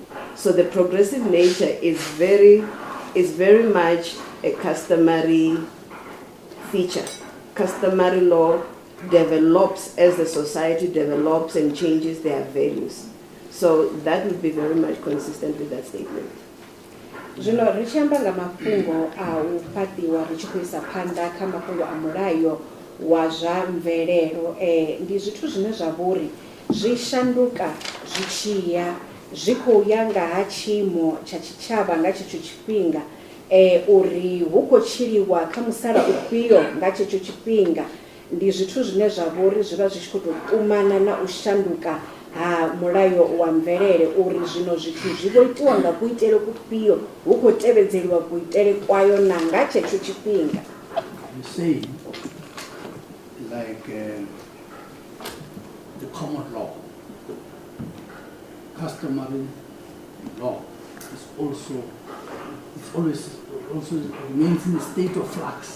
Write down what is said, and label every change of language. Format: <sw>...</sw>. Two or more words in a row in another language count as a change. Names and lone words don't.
<en>So the progressive nature is very much a customary feature. Customary law develops as the society develops and changes their values. So that would be very much consistent with that statement.</en> <ve>Zwino ri tshi amba nga mafhungo a u fhaṱiwa ri tshi khou isa phanḓa kha mafhungo a mulayo wa zwa mvelelo ndi zwithu zwine zwa vhori zwi shanduka zwi tshi ya zwi khou ya nga ha tshiimo tsha tshitshavha nga tshetsho tshifhinga uri hu khou tshiliwa kha musala ufhio nga tshetsho tshifhinga. Ndi zwithu zwine zwa vhori zwi vha zwi tshi khou tou ṱumana na u shanduka ha mulayo wa mvelele uri zwino zwithu zwi vho itiwa nga kuitele kufhio hu khou tevhedzeliwa kuitele kwayo na nga tshetsho tshifhinga.</ve> <en>You say, like the common law, customary law is also, it's always also remains in a state of flux.</en>